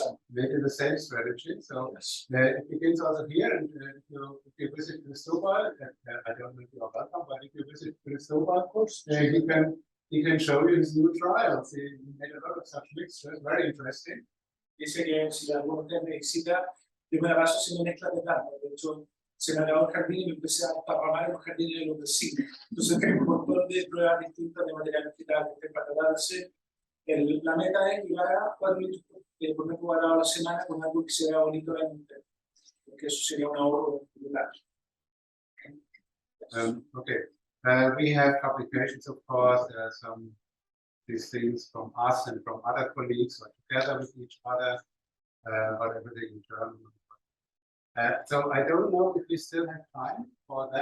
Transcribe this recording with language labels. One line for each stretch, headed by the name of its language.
English: Maybe the same strategy. So it begins also here, and if you visit Cristobal, I don't know if you are welcome, but if you visit Cristobal, he can show you his new trials. He made a lot of such mixtures, very interesting.
Spanish: Dice que si alguno de ustedes me visita, primera paso haciendo mezcla de plantas. De hecho, se me acabó el jardín y me empecé a parramar en los jardines de los vecinos. Entonces tengo un montón de pruebas distintas de material vegetal para tratarse. La meta es llegar a 4 litros por metro cuadrado a la semana con algo que se vea bonito el año entero, porque eso sería un ahorro brutal.
English: Okay, we have publications, of course. There are some these things from us and from other colleagues, or together with each other, or everything in German. So I don't know if we still have time for that.